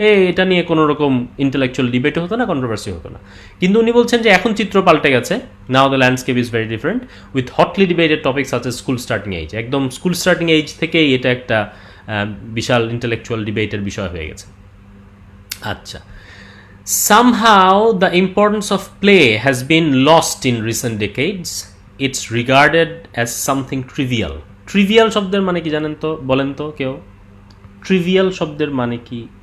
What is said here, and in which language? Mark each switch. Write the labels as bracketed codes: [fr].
[bn] এটা নিয়ে কোনো রকম ইন্টেলেকচুয়াল ডিবেট হতো না, কন্ট্রোভার্সি হতো না। কিন্তু উনি বলছেন যে এখন চিত্র পাল্টে গেছে, [en] Now the landscape is very different with hotly debated topic such as school starting age. [bn] একদম স্কুল স্টার্টিং এজ থেকেই এটা একটা বিশাল ইন্টেলেকচুয়াল ডিবেটের বিষয় হয়ে গেছে। [en] আচ্ছা, somehow the importance of play has been lost in recent decades. It's regarded as something trivial. [bn] Trivial শব্দের মানে কি জানেন তো, বলেন তো কেউ? Trivial শব্দের মানে কি?